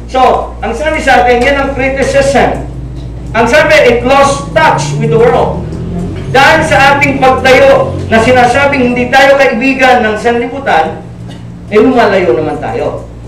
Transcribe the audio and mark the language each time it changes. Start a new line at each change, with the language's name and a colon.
Filipino: So, ang sabi sa atin, yan ang criticism. Ang sabi,
English: it lost touch with the world.
Filipino: Dahil sa ating pagtayo na sinasabing hindi tayo kaibigan ng sanlibutan, lumalayo naman tayo.